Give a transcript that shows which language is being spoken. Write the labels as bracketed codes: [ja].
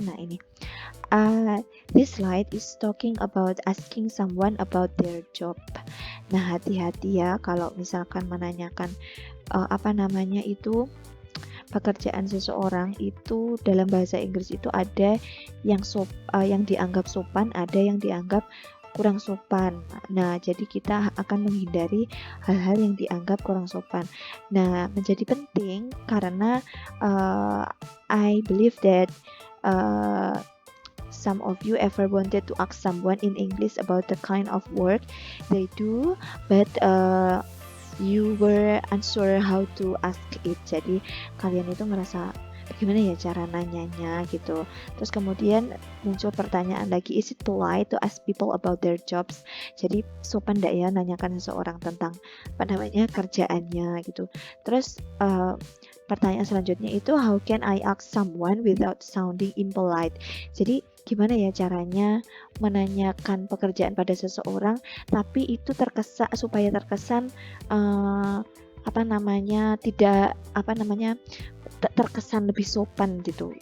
[id] Nah, ini [en] this slide is talking about asking someone about their job. [id] Nah, hati-hati ya kalau misalkan menanyakan apa namanya itu pekerjaan seseorang, itu dalam bahasa Inggris itu ada yang dianggap sopan, ada yang dianggap kurang sopan. Nah, jadi kita akan menghindari hal-hal yang dianggap kurang sopan. Nah, menjadi penting karena [en] I believe that some of you ever wanted to ask someone in English about the kind of work they do, but you were unsure how to ask it. [id] Jadi kalian itu ngerasa bagaimana ya cara nanyanya gitu. Terus kemudian muncul pertanyaan lagi, [en] is it polite to ask people about their jobs? [id] Jadi sopan enggak ya nanyakan seseorang tentang apa namanya kerjaannya gitu. Terus pertanyaan selanjutnya itu [en] how can I ask someone without sounding impolite? [id] Jadi gimana ya caranya menanyakan pekerjaan pada seseorang tapi itu supaya terkesan apa namanya tidak apa namanya terkesan lebih sopan gitu.